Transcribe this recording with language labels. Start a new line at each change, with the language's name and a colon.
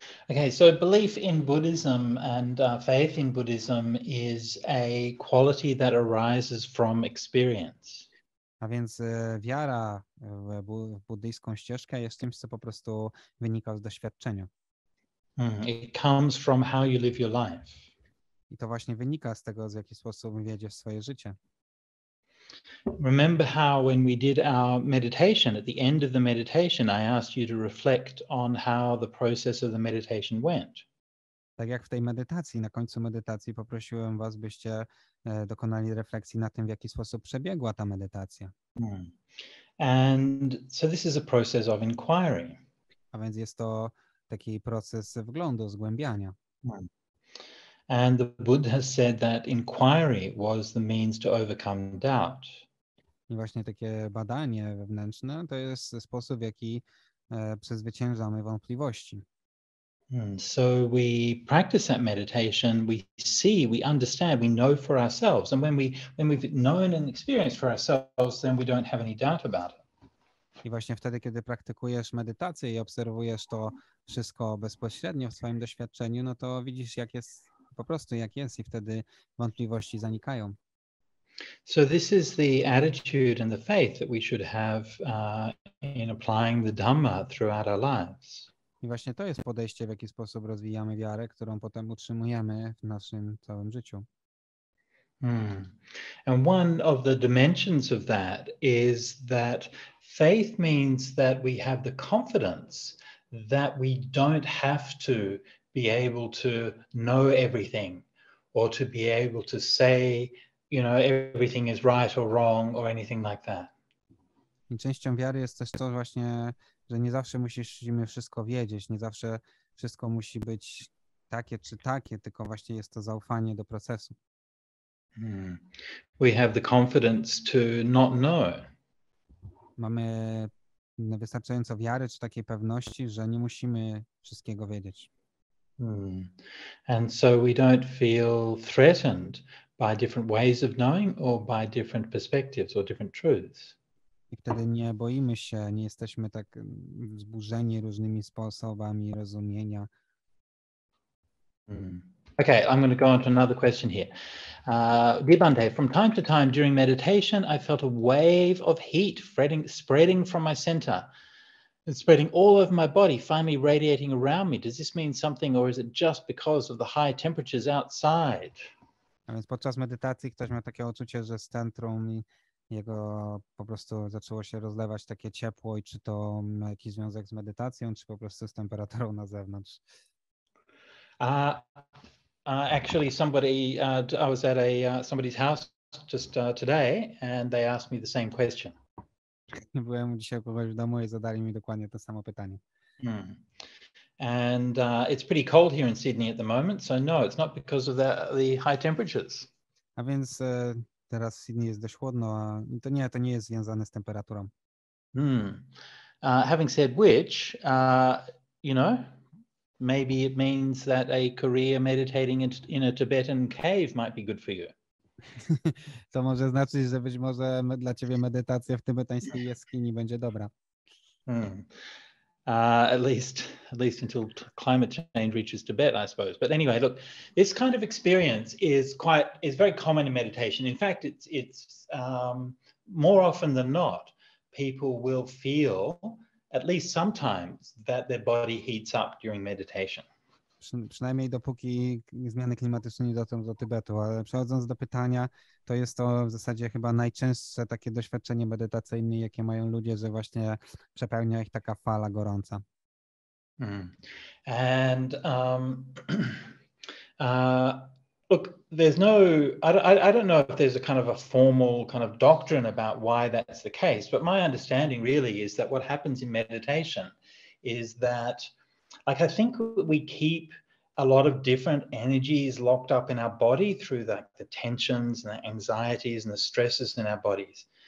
English: Okay, so belief in Buddhism and faith in Buddhism is a quality that arises from experience.
Polish: A więc wiara w buddyjską ścieżkę jest czymś, co po prostu wynika z doświadczenia.
English: It comes from how you live your life.
Polish: I to właśnie wynika z tego, w jaki sposób wiedziesz swoje życie.
English: Remember how when we did our meditation, at the end of the meditation, I asked you to reflect on how the process of the meditation went.
Polish: Tak jak w tej medytacji, na końcu medytacji poprosiłem was, byście dokonali refleksji na tym, w jaki sposób przebiegła ta medytacja.
English: And so this is a process of inquiry.
Polish: A więc jest to taki proces wglądu, zgłębiania.
English: And the Buddha has said that inquiry was the means to overcome doubt.
Polish: I właśnie takie badanie wewnętrzne to jest sposób, w jaki przezwyciężamy wątpliwości.
English: So we practice that meditation, we see, we understand, we know for ourselves. And when we've known and experienced for ourselves, then we don't have any doubt about it.
Polish: I właśnie wtedy, kiedy praktykujesz medytację i obserwujesz to wszystko bezpośrednio w swoim doświadczeniu, no to widzisz, jak jest, po prostu jak jest i wtedy wątpliwości zanikają.
English: So this is the attitude and the faith that we should have in applying the Dhamma throughout our lives.
Polish: I właśnie to jest podejście, w jaki sposób rozwijamy wiarę, którą potem utrzymujemy w naszym całym życiu.
English: And one of the dimensions of that is that faith means that we have the confidence that we don't have to be able to know everything or to be able to say, you know, everything is right or wrong or anything like that.
Polish: I częścią wiary jest też to właśnie, że nie zawsze musimy wszystko wiedzieć, nie zawsze wszystko musi być takie czy takie, tylko właśnie jest to zaufanie do procesu.
English: We have the confidence to not know.
Polish: Mamy wystarczająco wiary czy takiej pewności, że nie musimy wszystkiego wiedzieć.
English: And so we don't feel threatened by different ways of knowing or by different perspectives or different truths.
Polish: I wtedy nie boimy się, nie jesteśmy tak wzburzeni różnymi sposobami rozumienia.
English: Okay, I'm going to go on to another question here. Dear Bhante, from time to time during meditation, I felt a wave of heat spreading from my center and spreading all over my body, finally radiating around me. Does this mean something, or is it just because of the high temperatures outside?
Polish: A więc podczas medytacji ktoś miał takie uczucie, że z centrum i jego po prostu zaczęło się rozlewać takie ciepło i czy to ma jakiś związek z medytacją, czy po prostu z temperaturą na zewnątrz?
English: Actually, I was at somebody's house just today, and they asked me the same question.
Polish: Byłem dzisiaj u kogoś w domu i zadali mi dokładnie to samo pytanie.
English: And it's pretty cold here in Sydney at the moment, so no, it's not because of the high temperatures.
Polish: A więc teraz w Sydney jest dość chłodno, a to nie jest związane z temperaturą.
English: Having said which, you know, maybe it means that a career meditating in a Tibetan cave might be good for you.
Polish: To może znaczyć, że być może dla ciebie medytacja w tybetańskiej jaskini będzie dobra.
English: At least until climate change reaches Tibet, I suppose. But anyway, look, this kind of experience is very common in meditation. In fact, it's more often than not, people will feel at least sometimes that their body heats up during meditation.
Polish: Przynajmniej dopóki zmiany klimatyczne nie dotrą do Tybetu, ale przechodząc do pytania, to jest to w zasadzie chyba najczęstsze takie doświadczenie medytacyjne, jakie mają ludzie, że właśnie przepełnia ich taka fala gorąca.
English: And look, there's no, I don't know if there's a kind of a formal kind of doctrine about why that's the case, but my understanding really is that what happens in meditation is that, like, I think we keep a lot of different energies locked up in our body through the tensions and the anxieties and the stresses in our bodies.